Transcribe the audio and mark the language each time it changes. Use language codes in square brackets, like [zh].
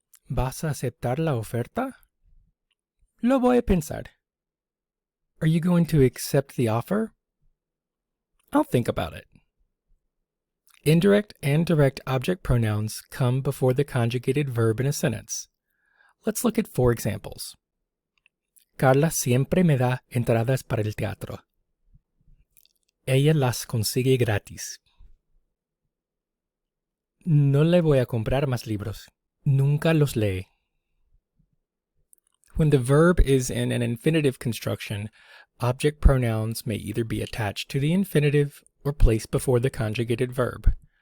[es] ¿Vas a aceptar la oferta? Lo voy a pensar. [en] Are you going to accept the offer? I'll think about it. Indirect and direct object pronouns come before the conjugated verb in a sentence. Let's look at 4 examples. [es] Carla siempre me da entradas para el teatro. Ella las consigue gratis. No le voy a comprar más libros. Nunca los lee. [en] When the verb is in an infinitive construction, object pronouns may either be attached to the infinitive or placed before the conjugated verb.